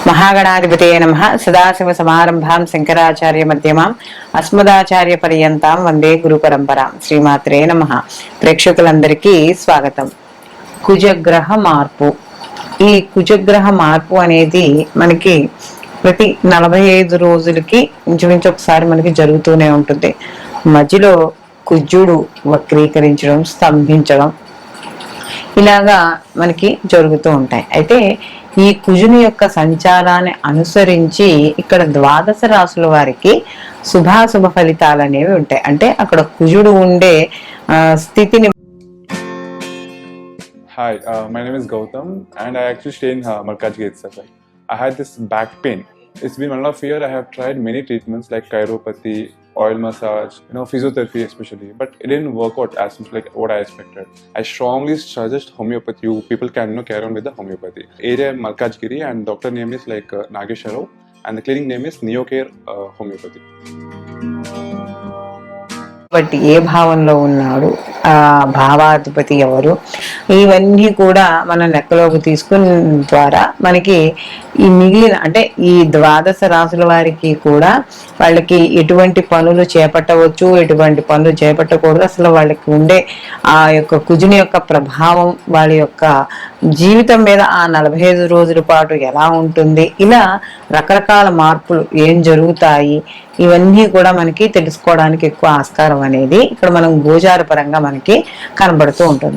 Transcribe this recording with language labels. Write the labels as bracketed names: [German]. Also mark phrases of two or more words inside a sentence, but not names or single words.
[Sanskrit] महागणाधिपतये नमः। सदाशिव समारंभां शंकराचार्य मध्यमां अस्मदाचार्य पर्यंतां వందే గురు పరంపరాం। శ్రీమాత్రే నమః। [Telugu] ప్రేక్షకులందరికీ స్వాగతం। కుజగ్రహ మార్పు। ఈ కుజగ్రహ మార్పు అనేది మనకి ప్రతి 45 రోజులకి ఇంచుమించు ఒకసారి మనకి జరుగుతూనే ఉంటుంది। మధ్యలో కుజుడు వక్రీకరించడం, స్తంభించడం ఇలాగా మనకి జరుగుతూ ఉంటాయి। అయితే ఈ కుజుని యొక్క సంచారాన్ని అనుసరించి ఇక్కడ ద్వాదశ రాశుల వారికి శుభాశుభ ఫలితాలు అనేవి ఉంటాయి। అంటే అక్కడ కుజుడు ఉండే స్థితిని [English] Hi, my name is Gautam and I actually stay in Malkajgiri itself. I had this back pain. It's been 1.5 years. I have tried many treatments like chiropathy, oil massage, physiotherapy especially, but it didn't work out as much like what I expected. I strongly suggest homeopathy. You people can carry on with the homeopathy. Area Malkajgiri and doctor name is like Nageshwar and the clinic name is Neocare Homeopathy. [Telugu] బట్టి ఏ భావంలో ఉన్నాడు, ఆ భావాధిపతి ఎవరు, ఇవన్నీ కూడా మనం లెక్కలోకి తీసుకున్న ద్వారా మనకి ఈ మిగిలిన అంటే ఈ ద్వాదశ రాశుల వారికి కూడా వాళ్ళకి ఎటువంటి పనులు చేపట్టవచ్చు, ఎటువంటి పనులు చేపట్టకూడదు, అసలు వాళ్ళకి ఉండే ఆ యొక్క కుజుని యొక్క ప్రభావం వాళ్ళ యొక్క జీవితం మీద ఆ 45 రోజుల పాటు ఎలా ఉంటుంది, ఇలా రకరకాల మార్పులు ఏం జరుగుతాయి, ఇవన్నీ కూడా మనకి తెలుసుకోవడానికి ఎక్కువ ఆస్కారం అనేది ఇక్కడ మనం గోచార పరంగా మనకి కనబడుతూ ఉంటుంది।